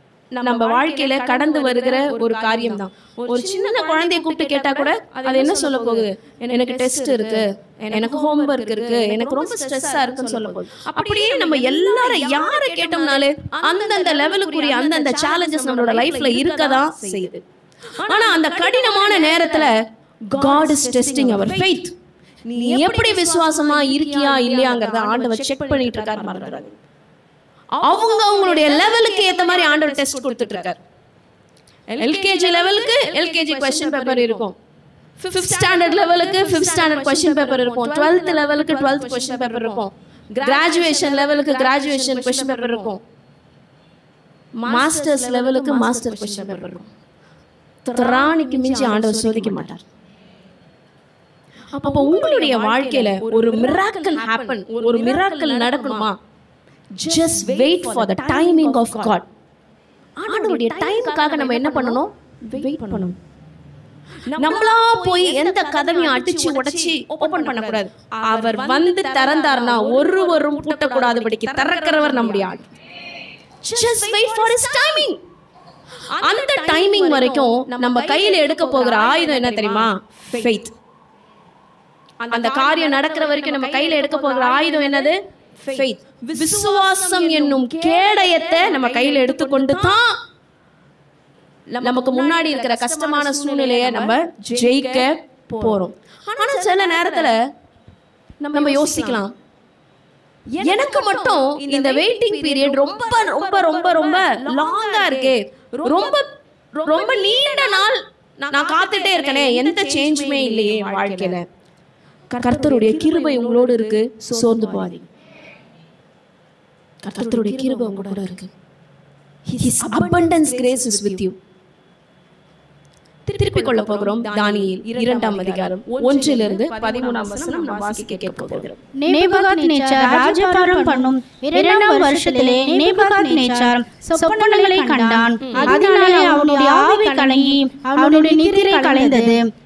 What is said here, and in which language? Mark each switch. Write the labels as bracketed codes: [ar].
[ta] நம்ம வாழ்க்கையில கடந்து வருகிற ஒரு காரியம் தான். ஒரு சின்ன குழந்தைய கூப்பிட்டு கேட்டா கூட அது என்ன சொல்ல போகுது? எனக்கு டெஸ்ட் இருக்கு, எனக்கு ஹோம்வொர்க் இருக்கு, எனக்கு ரொம்ப ஸ்ட்ரெஸ்ஸா இருக்குன்னு சொல்ல போகுது. அப்படியே நம்ம எல்லாரும் யாரை கேட்டோம்னாலே அந்தந்த லெவலுக்குரிய அந்தந்த சேலஞ்சஸ் நம்மளோட லைஃப்ல இருக்கதான் செய்யுது. ஆனா அந்த கடினமான நேரத்துல [en] God is testing our faith. [ta] நீ எப்படி விசுவாசமா இருக்கியா இல்லையாங்கிறத ஆண்டவர் செக் பண்ணிட்டு இருக்காரு. மறந்துடாது. அவங்க அவங்களுடைய லெவலுக்கு ஏத்த மாதிரி ஆண்டவர் டெஸ்ட் கொடுத்துட்டு இருக்காரு. எல்கேஜி லெவலுக்கு எல்கேஜி क्वेश्चन பேப்பர் இருக்கும், 5th ஸ்டாண்டர்ட் லெவலுக்கு 5th ஸ்டாண்டர்ட் क्वेश्चन பேப்பர் இருக்கும், 12th லெவலுக்கு 12th क्वेश्चन பேப்பர் இருக்கும், கிராஜுவேஷன் லெவலுக்கு கிராஜுவேஷன் क्वेश्चन பேப்பர் இருக்கும், மாஸ்டர்ஸ் லெவலுக்கு மாஸ்டர் क्वेश्चन பேப்பர் இருக்கும். திராணிக்கு மிஞ்சி ஆண்டவர் சோதிக்க மாட்டார். அப்போ உங்களுடைய வாழ்க்கையில ஒரு மிராக்கிள் ஹேப்பன், ஒரு miracle நடக்கணுமா? [en] Just wait for the timing of God. [ta] ஆண்டவருடைய டைமுக்காக நம்ம என்ன பண்ணணும்? வெயிட் பண்ணணும். நம்மளா போய் எந்த கதவையும் அடிச்சு உடைச்சி ஓபன் பண்ண கூடாது. அவர் வந்து திறந்தார்னா ஒருவரும் பூட்டக்கூடாதபடிக்கு திறக்கிறவர் நம்முடைய ஆள். [en] Just wait for his timing. [ta] அந்த டைமிங் வரைக்கும் நம்ம கையில எடுக்க போகிற ஆயுதம் என்ன தெரியுமா? Faith. அந்த காரியம் நடக்கிற வரைக்கும் நம்ம கையில எடுக்க போகிற ஆயுதம் என்னது? Faith. விசுவாசம் என்னும் கேடயத்தை நம்ம கையில எடுத்துக்கொண்டு தான் நமக்கு முன்னாடி இருக்கிற கஷ்டமான சூழ்நிலையை நம்ம ஜெயிக்க போறோம். ஆனா சில நேரத்துல நம்ம யோசிக்கலாம், எனக்கு மட்டும் இந்த வெயிட்டிங் பீரியட் ரொம்ப ரொம்ப ரொம்ப ரொம்ப லாங்கா இருக்கே, ரொம்ப ரொம்ப நீண்ட நாள் நான் காத்துட்டே இருக்கனே, எந்த சேஞ்சுமே இல்லையே வாழ்க்கையில. கர்த்தருடைய கிருபை உங்களோடு இருக்கு, சோர்ந்து போகாதீங்க. கர்த்தருடைய கிருபை உங்க கூட இருக்கு. [en] His abundance grace is with you. [ta] திருப்பிக் கொள்ள போகிறோம் தானியேல் 2ஆம் அதிகாரம் 1 to 13 நாம் வாசிக்க கேட்க போகிறோம். நேபுகாத்நேச்சார் ராஜபாரம் பண்ணும் 2ஆம் வருஷத்திலே நேபுகாத்நேச்சார் சொப்பனங்களை கண்டான். அதனாலே அவனுடைய ஆவி கலங்கி அவனுடைய நித்திரை கலைந்தது.